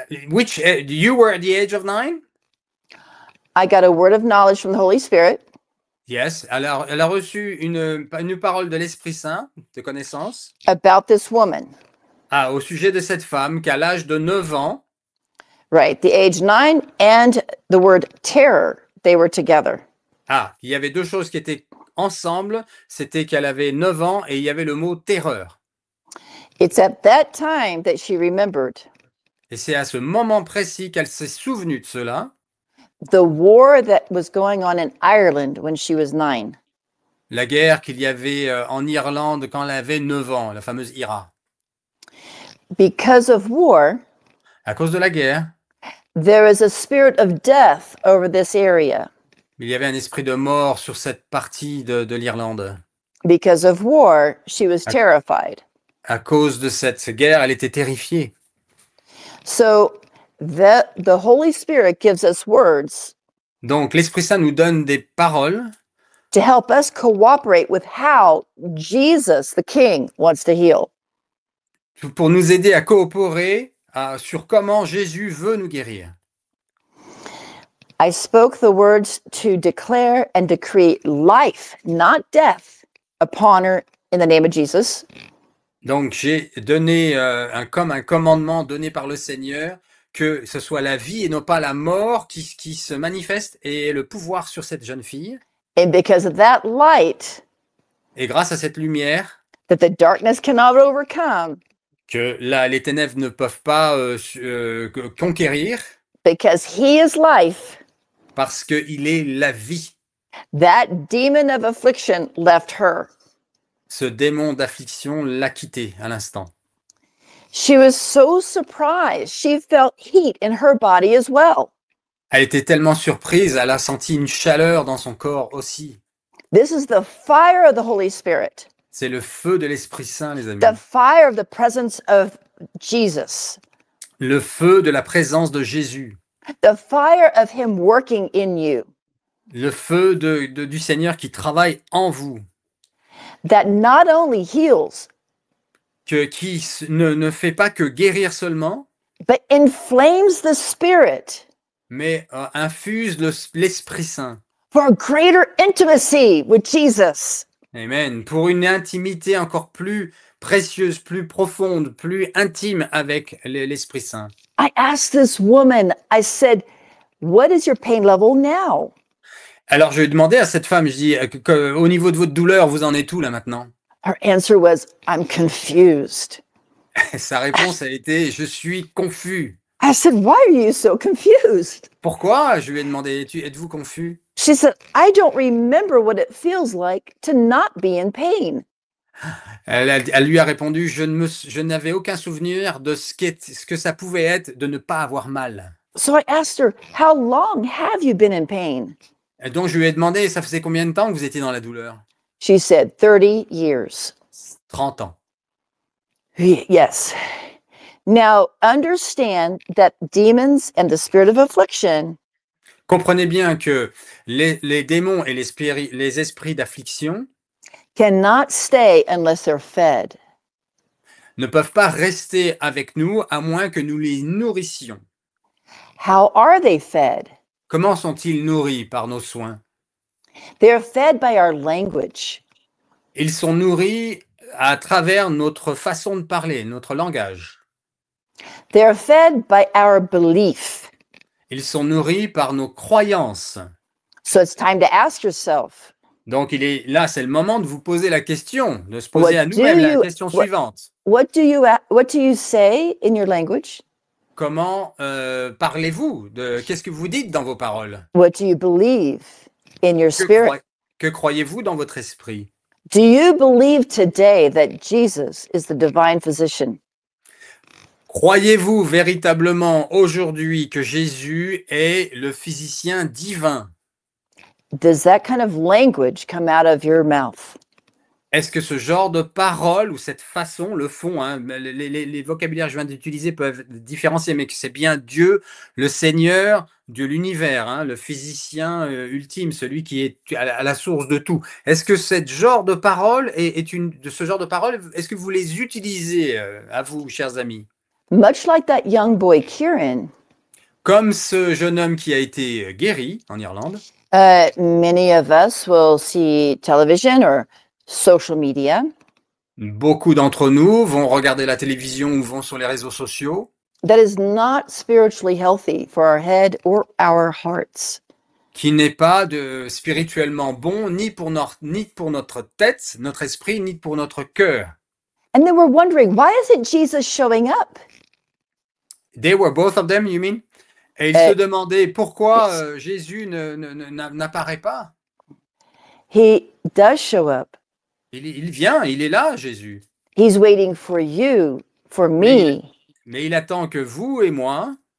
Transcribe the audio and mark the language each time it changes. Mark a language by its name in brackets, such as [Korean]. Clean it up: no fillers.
[English] Which you were at the age of 9? I got a word of knowledge from the Holy Spirit Yes. [French] Alors, elle a reçu une parole de l'Esprit Saint, de connaissance, [English] about this woman. [French] au sujet de cette femme qu'à l'âge de 9 ans, [English] Right, the age 9 and the word terror, they were together. [French] il y avait deux choses qui étaient ensemble, c'était qu'elle avait 9 ans et il y avait le mot terreur. [English] It's at that time that she remembered [French] Et c'est à ce moment précis qu'elle s'est souvenue de cela. [English] the war that was going on in Ireland when she was 9. [French] La guerre qu'il y avait en Irlande quand elle avait 9 ans, la fameuse IRA. [English] Because of war, [French] À cause de la guerre, [English] there is a spirit of death over this area. [French] il y avait un esprit de mort sur cette partie de l'Irlande. [English] Because of war, she was terrified. [French] À cause de cette guerre, elle était terrifiée. [English] So the Holy Spirit gives us words [French] Donc, l'Esprit Saint nous donne des paroles [English] to help us cooperate with how Jesus, the King, wants to heal. [French] pour nous aider à coopérer sur comment Jésus veut nous guérir. [English] I spoke the words to declare and decree life, not death, upon her in the name of Jesus. [French] Donc, j'ai donné un commandement donné par le Seigneur, que ce soit la vie et non pas la mort qui se manifeste et le pouvoir sur cette jeune fille. [English] And because of that light [French] Et grâce à cette lumière, [English] that the darkness cannot overcome, [French] que les ténèbres ne peuvent pas conquérir, [English] because he is life, [French] parce qu'il est la vie. [English] that demon of affliction left her. [French] Ce démon d'affliction l'a quitté à l'instant. [English] She was so surprised. She felt heat in her body as well. [French] Elle était tellement surprise, elle a senti une chaleur dans son corps aussi. [English] This is the fire of the Holy Spirit, [French] C'est le feu de l'Esprit Saint, les amis. [English] the fire of the presence of Jesus, [French] Le feu de la présence de Jésus. [English] the fire of him working in you, [French] Le feu du Seigneur qui travaille en vous. [English] that not only heals, [French] Qui ne fait pas que guérir seulement, [English] but inflames the spirit [French] mais infuse l'Esprit Saint. [English] for a greater intimacy with Jesus. Amen. [French] Pour une intimité encore plus précieuse, plus profonde, plus intime avec l'Esprit Saint. [English] I asked this woman, I said, what is your pain level now? [French] Alors, je lui ai demandé à cette femme, je dis, au niveau de votre douleur, vous en êtes où là maintenant? [English] Her answer was, I'm confused. [French] Sa réponse a été, je suis confus. [English] I said, why are you so confused? [French] Pourquoi? Je lui ai demandé, êtes-vous confus? [English] She said, I don't remember what it feels like to not be in pain. [French] Elle lui a répondu, je n'avais aucun souvenir de ce que ça pouvait être de ne pas avoir mal. [English] So I asked her, how long have you been in pain? [French] Et donc, je lui ai demandé, ça faisait combien de temps que vous étiez dans la douleur? [English] She said, 30 years. [French] 30 ans. [English] Yes. Now, understand that demons and the spirit of affliction [French] Comprenez bien que les démons et les esprits d'affliction [English] cannot stay unless they're fed. [French] ne peuvent pas rester avec nous à moins que nous les nourrissions. [English] How are they fed? [French] Comment sont-ils nourris par nos soins? [English] They're fed by our language. [French] Ils sont nourris à travers notre façon de parler, notre langage. [English] They are fed by our belief. [French] Ils sont nourris par nos croyances. [English] So it's time to ask yourself, [French] Donc, c'est le moment de vous poser la question, de se [English] what [French] poser à [English] do [French] nous-mêmes la [English] you [French] question suivante. [English] what do you say in your language? [French] Comment parlez-vous qu'est-ce que vous dites dans vos paroles? [English] What do you believe in your [French] Que, [English] spirit? [French] croi- que croyez-vous dans votre esprit? [English] Do you believe today that Jesus is the divine physician? [French] Croyez-vous véritablement aujourd'hui que Jésus est le physicien divin? [English] Does that kind of language come out of your mouth? [French] Est-ce que ce genre de paroles ou cette façon le font, hein, les vocabulaires que je viens d'utiliser peuvent différencier, mais que c'est bien Dieu, le Seigneur de l'univers, hein, le physicien ultime, celui qui est à la source de tout. Est-ce que ce genre de parole de ce genre de paroles, est-ce que vous les utilisez à vous, chers amis? [English] Much like that young boy Kieran, [French] Comme ce jeune homme qui a été guéri en Irlande, [English] many of us will see television or social media [French] beaucoup d'entre nous vont regarder la télévision ou vont sur les réseaux sociaux, [English] that is not spiritually healthy for our head or our hearts. [French] qui n'est pas spirituellement bon ni pour notre tête, notre esprit, ni pour notre cœur. [English] And then we're wondering, why isn't Jesus showing up? They were both of them, you mean? [French] Et ils se demandaient pourquoi Jésus n'apparaît pas. [English] He does show up. [French] Il vient, il est là, Jésus. [English] He's waiting for you, for me, [French] Mais il attend que vous et moi,